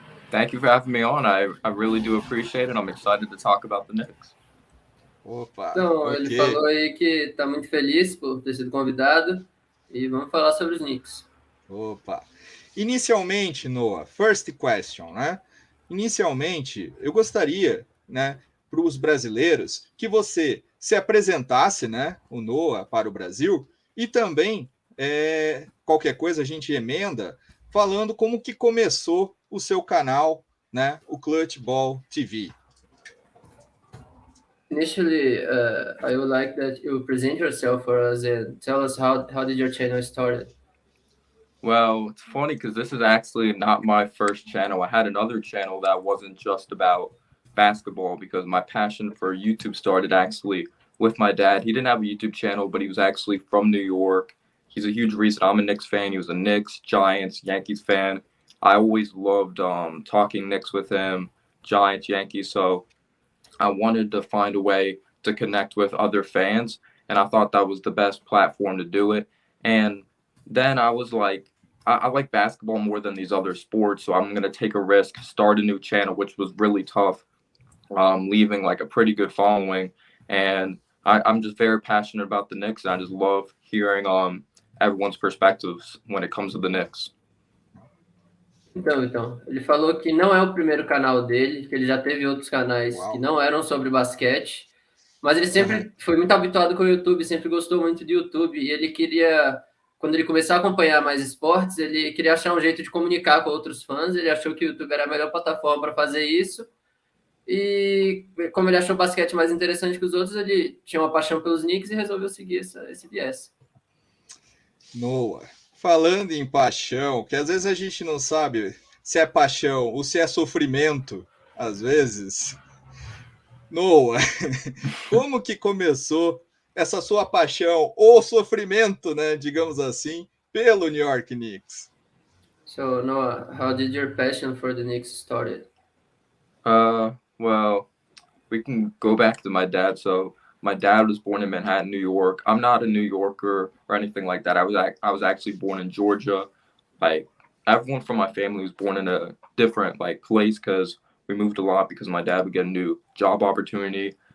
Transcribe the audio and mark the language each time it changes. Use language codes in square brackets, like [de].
[en] Thank you for having me on. I really do appreciate it. I'm excited to talk about the Knicks. [pt] Opa, então, okay. Ele falou aí que está muito feliz por ter sido convidado e vamos falar sobre os Knicks. Opa. Inicialmente, Noah, [en] first question, [pt] né? Inicialmente, eu gostaria, né, para os brasileiros, que você se apresentasse, né, o Noah para o Brasil e também, qualquer coisa a gente emenda, falando como que começou o seu canal, né, o Clutch Ball TV. [en] Initially, I would like that you present yourself for us and tell us how did your channel started? Well, it's funny because this is actually not my first channel. I had another channel that wasn't just about basketball because my passion for YouTube started actually with my dad. He didn't have a YouTube channel, but he was actually from New York. He's a huge reason I'm a Knicks fan. He was a Knicks, Giants, Yankees fan. I always loved talking Knicks with him, Giants, Yankees. So I wanted to find a way to connect with other fans, and I thought that was the best platform to do it. And then I was like, I like basketball more than these other sports, so I'm going to take a risk, start a new channel, which was really tough, leaving like a pretty good following. And I'm just very passionate about the Knicks, and I just love hearing everyone's perspectives when it comes to the Knicks. [pt] Então, ele falou que não é o primeiro canal dele, que ele já teve outros canais que não eram sobre basquete, mas ele sempre foi muito habituado com o YouTube, sempre gostou muito de YouTube, e ele queria, quando ele começou a acompanhar mais esportes, ele queria achar um jeito de comunicar com outros fãs, ele achou que o YouTube era a melhor plataforma para fazer isso, e como ele achou o basquete mais interessante que os outros, ele tinha uma paixão pelos Knicks e resolveu seguir esse viés. Noah. Falando em paixão, que às vezes a gente não sabe se é paixão ou se é sofrimento, às vezes. Noah, como que começou essa sua paixão ou sofrimento, né, digamos assim, pelo New York Knicks? [en] So, Noah, how did your passion for the Knicks started? Well, we can go back to my dad. So my dad was born in Manhattan, New York. I'm not a New Yorker or anything like that. I was actually born in Georgia. Like everyone from my family was born in a different like place because we moved a lot because my dad would get a new job opportunity.